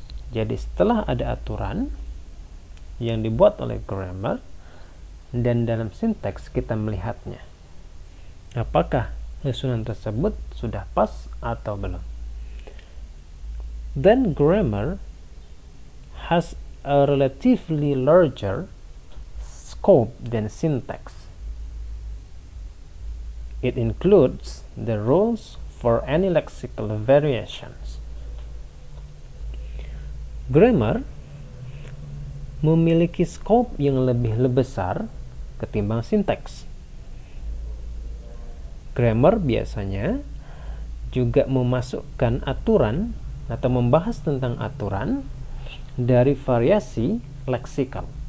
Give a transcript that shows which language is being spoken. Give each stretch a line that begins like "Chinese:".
Indonesian: Jadi setelah ada aturan yang dibuat oleh grammar dan dalam syntax kita melihatnya, apakah susunan tersebut sudah pas atau belum.
English: Then grammar has a relatively larger scope than syntax. It includes the rules for any lexical variations.
Indonesian: Grammar memiliki scope yang lebih besar ketimbang syntax. Grammar biasanya juga memasukkan aturan atau membahas tentang aturan dari variasi leksikal.